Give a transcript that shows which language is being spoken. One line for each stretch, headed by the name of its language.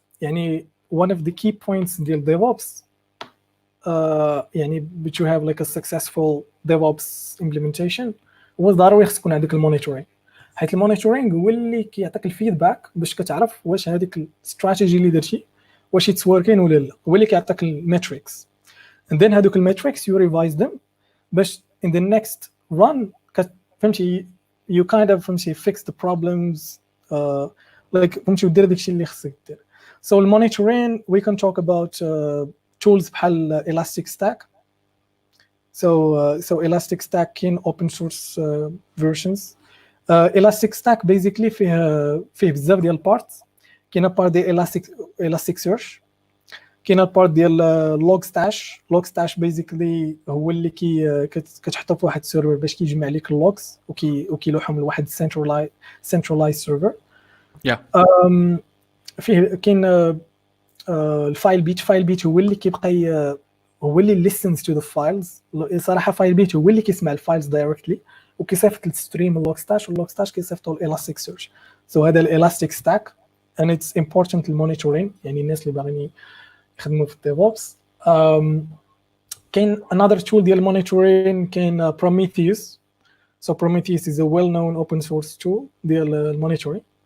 Arabic: يعني one of the key points ديال DevOps يعني
English: but you have like a successful DevOps implementation
Arabic: هو ضروري خص يكون عندك المونيتورينغ, حيت المونيتورينغ هو اللي كيعطيك الفيدباك باش كتعرف واش هذيك الاستراتيجي اللي درتي واش اتس وركين ولا لا, هو اللي كيعطيك الميتريكس and then هذوك الميتريكس
English: you revise them
Arabic: باش
English: in the next run
Arabic: فهمتي you kind of فهمتي
English: fix the problems
Arabic: like فهمتي ودير داكشي اللي خصك دير.
English: so المونيتورينغ we can talk about tools بحال Elasticstack. So Elasticstack كاين open source versions. Elasticstack basically
Arabic: فيه بزاف ديال
English: parts.
Arabic: كاينه part ديال Elasticsearch, كاينه part ديال Logstash basically هو اللي كتحطو في واحد السيرفر باش كيجمع لك اللوغز وكيلوحهم لواحد centralized server. فيه كاين الفايل بيت هو اللي كيبقى هو اللي
English: listens to the files.
Arabic: صراحه فايل بيت هو اللي كيسمع الفايلز دايركتلي وكيصيفط الستريم اللوغستاش واللوغستاش كيصيفطوا Elasticsearch. so هذا Elasticstack
English: and it's important
Arabic: المونيتورينغ, يعني الناس اللي باغيين يخدموا في الديفوبس. كاين
English: another tool
Arabic: ديال المونيتورينغ كاين Prometheus.
English: so Prometheus is a well known open source tool
Arabic: ديال المونيتورينغ.